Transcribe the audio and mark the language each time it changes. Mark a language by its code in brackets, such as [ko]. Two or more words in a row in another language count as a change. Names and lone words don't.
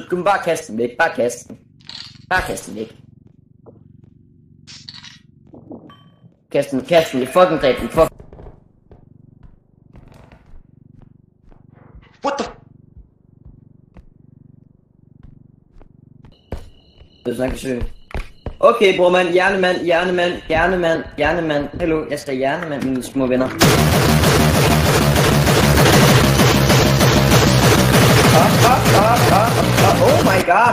[da] Du kan bare kaste den væk, bare kaste den. Bare kaste den væk. Kast den, fucking dræb den, fuck. [en] What the? [da] Det er sådan, søge. Okay, brormand, hjernement. Hallo, jeg skal hjernement, mine små venner. [en] Oh my god!